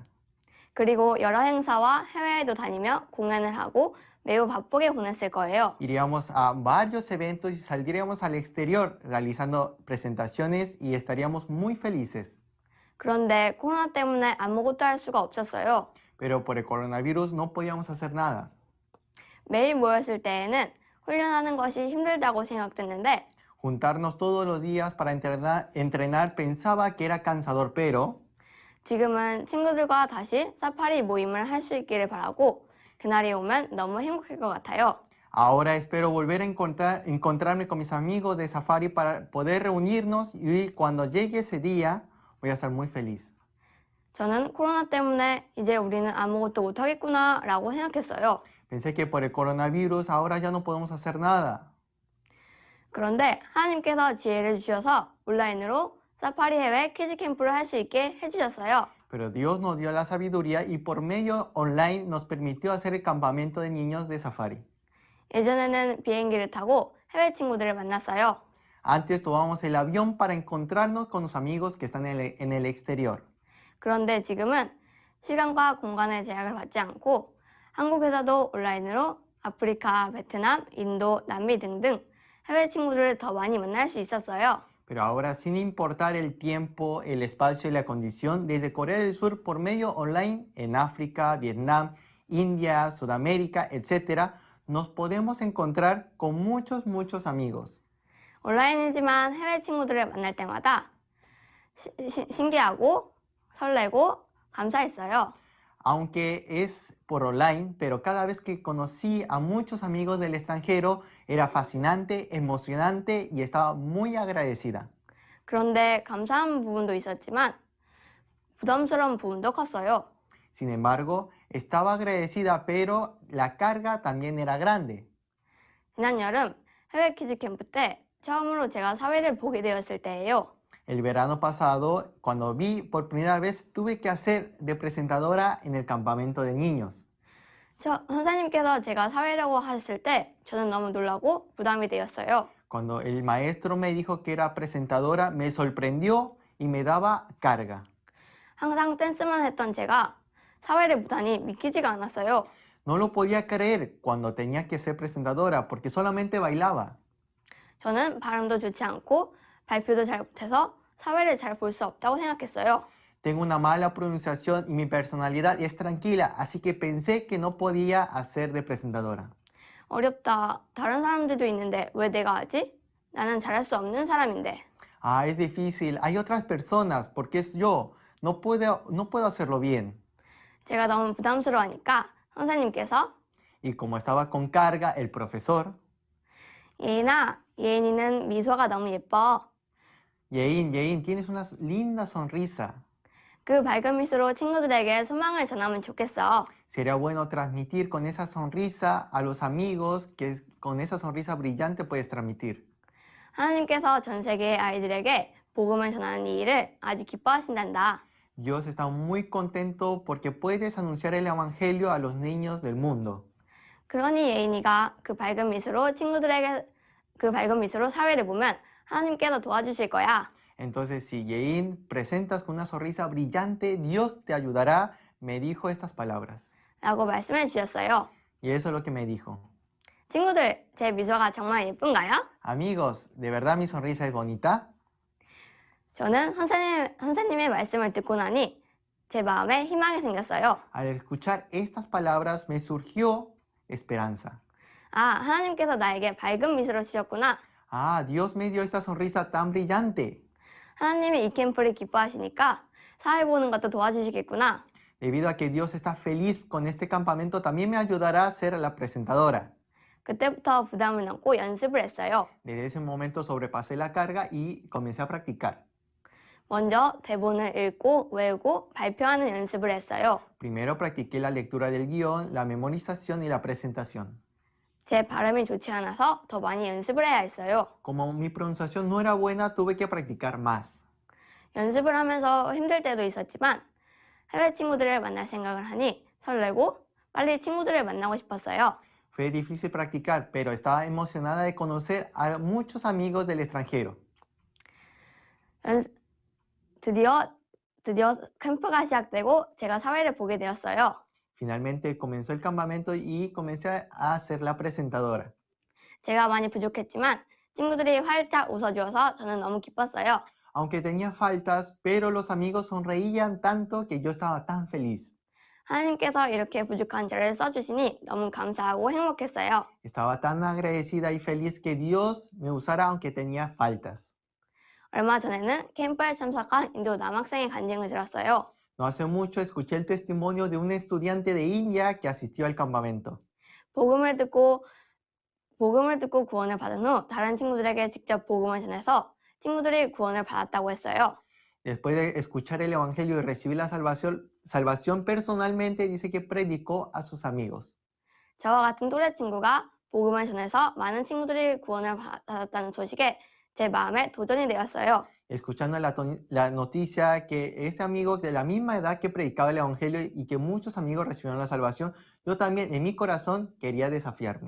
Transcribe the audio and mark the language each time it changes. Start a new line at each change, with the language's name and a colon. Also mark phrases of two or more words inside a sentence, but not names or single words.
Korean: 그리고 여러 행사와 해외에도 다니며 공연을 하고 매우 바쁘게 보냈을 거예요.
Spanish: Iríamos a varios eventos y saldríamos al exterior realizando presentaciones y estaríamos muy felices.
Korean: 그런데 코로나 때문에 아무것도 할 수가 없었어요.
Spanish: Pero por el coronavirus no podíamos hacer nada.
Korean: 매일 모였을 때에는 훈련하는 것이 힘들다고 생각됐는데
Spanish: Juntarnos todos los días para entrenar pensaba que era cansador, pero
Korean: 지금은 친구들과 다시 사파리 모임을 할 수 있기를 바라고 그날이 오면 너무 행복할 것 같아요.
Spanish: ahora espero volver a encontrarme con mis amigos de Safari para poder reunirnos y cuando llegue ese día voy a estar muy feliz.
Korean: 저는 코로나 때문에 이제 우리는 아무것도 못하겠구나 라고 생각했어요.
Spanish: Pensé que por el coronavirus ahora ya no podemos hacer nada.
Korean: 그런데 하나님께서 지혜를 주셔서 온라인으로 사파리 해외 키즈 캠프를 할 수 있게 해주셨어요.
Spanish: Pero Dios nos dio la sabiduría y por medio online nos permitió hacer el campamento de niños de Safari.
Korean: 예전에는 비행기를 타고 해외 친구들을 만났어요.
Spanish: Antes tomábamos el avión para encontrarnos con los amigos que están en el exterior.
Korean: 그런데 지금은 시간과 공간의 제약을 받지 않고 한국에서도 온라인으로 아프리카, 베트남, 인도, 남미 등등 해외 친구들을 더 많이 만날 수 있었어요.
Spanish: Pero ahora, sin importar el tiempo, el espacio y la condición, desde Corea del Sur por medio online en África, Vietnam, India, Sudamérica, etc., nos podemos encontrar con muchos amigos.
Korean: 온라인이지만 해외 친구들을 만날 때마다 신기하고 설레고 감사했어요.
Spanish: Aunque es por online, pero cada vez que conocí a muchos amigos del extranjero, era fascinante, emocionante y estaba muy agradecida.
Korean: 그런데 감사한 부분도 있었지만 부담스러운 부분도 컸어요.
Spanish: Sin embargo, estaba agradecida, pero la carga también era grande.
Korean: 지난 여름 해외 키즈 캠프 때 처음으로 제가 사회를 보게 되었을 때예요.
Spanish: El verano pasado, cuando vi por primera vez, tuve que hacer de presentadora en el campamento de niños.
Korean: 선생님께서 제가 사회라고 하셨을 때 저는 너무 놀라고 부담이 되었어요.
Spanish: Cuando el maestro me dijo que era presentadora, me sorprendió y me daba carga.
Korean: 항상 댄스만 했던 제가 사회를 보다니 믿기지가 않았어요.
Spanish: No lo podía creer cuando tenía que ser presentadora porque solamente bailaba.
Korean: 저는 발음도 좋지 않고 발표도 잘 못해서 사회를 잘 볼 수 없다고 생각했어요.
Spanish: Tengo una mala pronunciación y mi personalidad es tranquila, así que pensé que no podía hacer de presentadora.
Korean: 어렵다. 다른 사람들도 있는데 왜 내가 하지? 나는 잘할 수 없는 사람인데.
Spanish: Ah, es difícil. Hay otras personas, porque es yo. No puedo hacerlo bien.
Korean: 제가 너무 부담스러우니까 선생님께서
Spanish: Y como estaba con carga, el profesor,
Korean: 예인이는 미소가 너무 예뻐.
Spanish: Yein, tienes una linda sonrisa.
Korean: 그 밝은 미소로 친구들에게 소망을 전하면 좋겠어.
Spanish: Sería bueno transmitir con esa sonrisa a los amigos, que con esa sonrisa brillante puedes transmitir.
Korean: 하나님께서 전 세계 아이들에게 복음을 전하는 이 일을 아주 기뻐하신단다.
Spanish: Dios está muy contento porque puedes anunciar el evangelio a los niños del mundo.
Korean: 그러니 예인이가 그 밝은 미소로 사회를 보면 하나님께서 도와주실 거야.
Spanish: Entonces, si Yein presentas con una sonrisa brillante, Dios te ayudará, me dijo estas palabras.
Korean: 라고 말씀해 주셨어요.
Spanish: Y eso es lo que me dijo.
Korean: 친구들, 제 미소가 정말 예쁜가요?
Spanish: Amigos, ¿de verdad mi sonrisa es bonita?
Korean: 저는 선생님의 말씀을 듣고 나니 제 마음에 희망이 생겼어요.
Spanish: Al escuchar estas palabras me surgió esperanza.
Korean: 아, 하나님께서 나에게 밝은 미소를 주셨구나.
Spanish: Ah, Dios me dio esa sonrisa tan brillante.
Korean: 하나님이 이 캠프를 기뻐하시니까 사회 보는 것도 도와주시겠구나.
Spanish: Debido a que Dios está feliz con este campamento, también me ayudará a ser la presentadora.
Korean: 그때부터 부담을 넘고 연습을 했어요.
Spanish: Desde ese momento sobrepasé la carga y comencé a practicar.
Korean: 먼저 대본을 읽고 외우고 발표하는 연습을 했어요.
Spanish: Primero practiqué la lectura del guión, la memorización y la presentación.
Korean: 제 발음이 좋지 않아서 더 많이 연습을 해야 했어요.
Spanish: Como mi pronunciación no era buena, tuve que practicar más.
Korean: 연습을 하면서 힘들 때도 있었지만 해외 친구들을 만날 생각을 하니 설레고 빨리 친구들을 만나고 싶었어요.
Spanish: Fue difícil practicar, pero estaba emocionada de conocer a muchos amigos del extranjero.
Korean: 드디어 캠프가 시작되고 제가 사회를 보게 되었어요.
Spanish: Finalmente comenzó el campamento y comencé a ser la presentadora.
Korean: 제가 많이 부족했지만 친구들이 활짝 웃어주어서 저는 너무 기뻤어요.
Spanish: Aunque tenía faltas, pero los amigos sonreían tanto que yo estaba tan feliz.
Korean: 하나님께서 이렇게 부족한 저를 써주시니 너무 감사하고 행복했어요.
Spanish: Estaba tan agradecida y feliz que Dios me usara aunque tenía faltas.
Korean: 얼마 전에는 캠프에 참석한 인도 남학생의 간증을 들었어요.
Spanish: No hace mucho escuché el testimonio de un estudiante de India que asistió al campamento.
Korean: 복음을 듣고 구원을 받은 후 다른 친구들에게 직접 복음을 전해서 친구들이 구원을 받았다고 했어요.
Spanish: Después de escuchar el evangelio y recibir la salvación personalmente, dice que predicó a sus amigos.
Korean: 저와 같은 또래 친구가 복음을 전해서 많은 친구들이 구원을 받았다는 소식에 제 마음에 도전이 되었어요.
Spanish: Escuchando la noticia que este amigo de la misma edad que predicaba el evangelio y que muchos amigos recibieron la salvación, yo también en mi corazón quería desafiarme.